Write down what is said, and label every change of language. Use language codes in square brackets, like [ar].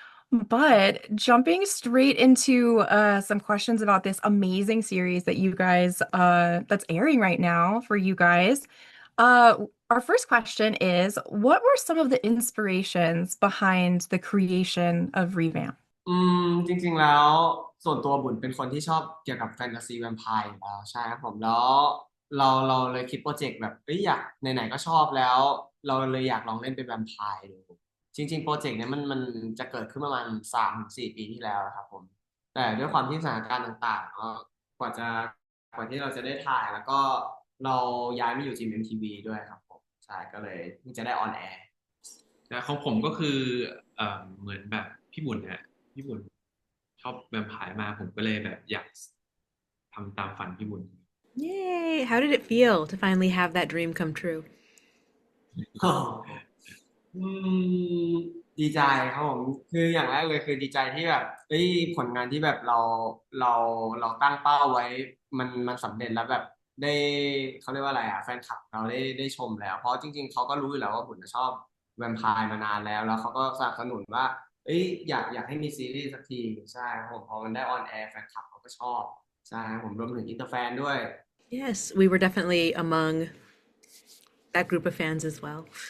[en] But jumping straight into some questions about this amazing series that you guys that's airing right now for you guys. Our first question is, what were some of the inspirations behind the creation of Revamp? [th] จริงๆแล้วส่วนตัวบุญเป็นคนที่ชอบเกี่ยวกับแฟนตาซีแวมไพร์อยู่แล้วใช่ครับผมแล้วเราเลยคิดโปรเจกต์แบบเอ้ยอยากไหนๆก็ชอบแล้วเราเลยอยากลองเล่นเป็นแวมไพร์ดูจริงๆโปรเจกต์เนี้ยมันจะเกิดขึ้นประมาณ3 ถึง 4 ปีที่แล้วนะครับผมแต่ด้วยความที่สถานการณ์ต่างๆก็กว่าจะกว่าที่เราจะได้ถ่ายแล้วก็เราย้ายมาอยู่ GMMTV ด้วยครับผมใช่ก็เลยเพิ่งจะได้ออนแอร์ แต่ของผมก็คือเหมือนแบบพี่บุญเนี่ยพี่บุญชอบแวมไพร์มากผมก็เลยแบบอยากทำตามฝันพี่บุญ [en] Yay! How did it feel to finally have that dream come true? [th] อืมดีใจครับผมคืออย่างแรกเลยคือดีใจที่แบบเอ้ยผลงานที่แบบเราเราตั้งเป้าไว้มันสำเร็จแล้วแบบได้เขาเรียกว่าอะไรอ่ะแฟนคลับเราได้ชมแล้วเพราะจริงๆเขาก็รู้อยู่แล้วว่าผมชอบแวมไพร์มานานแล้วเขาก็สนับสนุนว่าเอ้ยอยากให้มีซีรีส์สักทีใช่ครับผมพอมันได้ออนแอร์แฟนคลับเขาก็ชอบใช่ครับผมรวมถึงอินเตอร์แฟนด้วย [en] Yes, we were definitely among that group of fans as well.